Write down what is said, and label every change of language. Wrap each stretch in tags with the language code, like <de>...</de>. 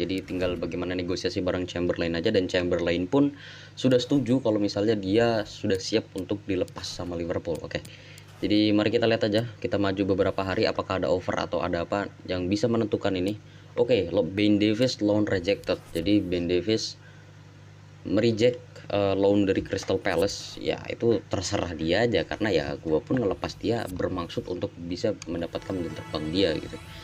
<id>Jadi tinggal bagaimana negosiasi bareng Chamberlain aja, dan Chamberlain pun sudah setuju kalau misalnya dia sudah siap untuk dilepas sama Liverpool. Oke. Jadi mari kita lihat aja, kita maju beberapa hari apakah ada offer atau ada apa yang bisa menentukan ini.</id> <en>Oke, Ben Davies loan rejected.</en> <id>Jadi Ben Davies mereject loan dari Crystal Palace. Ya itu terserah dia aja, karena ya gua pun ngelepas dia bermaksud untuk bisa mendapatkan jam terbang dia gitu.</id>